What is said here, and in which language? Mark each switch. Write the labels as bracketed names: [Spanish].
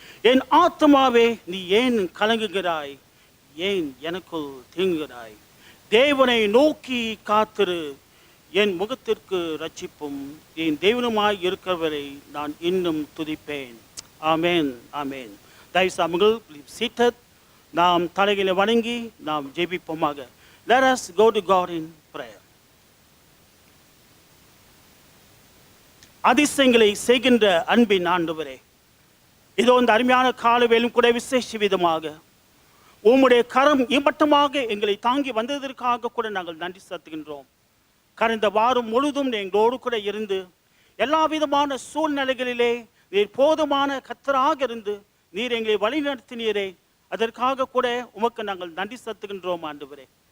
[Tamil] என் ஆத்மாவே, நீ ஏன் கலங்குகிறாய்? ஏன் எனக்குள் தேங்குகிறாய்? தேவனை நோக்கி காத்திரு. என் முகத்திற்கு ரட்சிப்பும் என் தேவனுமாய் இருக்கிறவரை நான் இன்னும் துதிப்பேன். ஆமேன், ஆமேன். தயவுசாமுகள் [English] seated. [Tamil] நாம் தலைகளை வணங்கி நாம் ஜெபிப்போமாக. [English] Let us go to God in prayer. [Tamil] அதிசயங்களை செய்கின்ற அன்பின் ஆண்டவரே, இதோ இந்த அருமையான காலவேலும் கூட விசேஷ விதமாக உம்முடைய கரம் இம்மட்டமாக எங்களை தாங்கி வந்ததற்காக கூட நாங்கள் நன்றி செலுத்துகின்றோம். கடந்த வாரம் முழுதும் எங்களோடு கூட இருந்து எல்லா விதமான சூழ்நிலைகளிலே நீர் போதுமான கர்த்தராக இருந்து நீர் எங்களை வழி நடத்தினீரே, அதற்காக கூட உமக்கு நாங்கள் நன்றி செலுத்துகின்றோம் ஆண்டவரே.